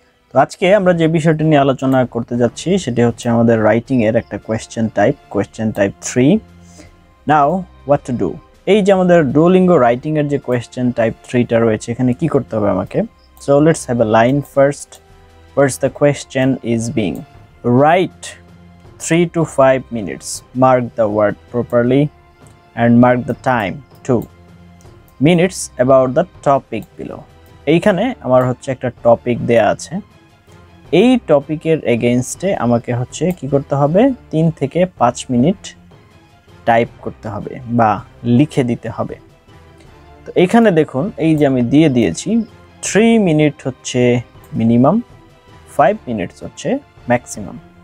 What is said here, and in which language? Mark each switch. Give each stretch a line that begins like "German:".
Bangla: তো আজকে আমরা যে বিষয়টি নিয়ে আলোচনা করতে যাচ্ছি সেটি হচ্ছে আমাদের রাইটিংয়ের একটা question type 3।
English: Now what to do.
Bangla: এই যে আমাদের ডুওলিঙ্গো রাইটিংয়ের যে কোয়েশ্চেন টাইপ 3টা রয়েছে, এখানে কি করতে হবে আমাকে?
English: So let's have a line first. The question is being write 3 to 5 minutes. Mark the word properly and mark the time 2 minutes about the topic below.
Bangla: এইখানে আমার হচ্ছে একটা টপিক দেয়া আছে, এই টপিকের এগেইনস্টে আমাকে হচ্ছে কি করতে হবে? 3 থেকে 5 মিনিট টাইপ করতে হবে বা লিখে দিতে হবে। তো এইখানে দেখুন, এই যে আমি দিয়ে দিয়েছি 3 মিনিট হচ্ছে মিনিমাম, 5 মিনিটস হচ্ছে ম্যাক্সিমাম।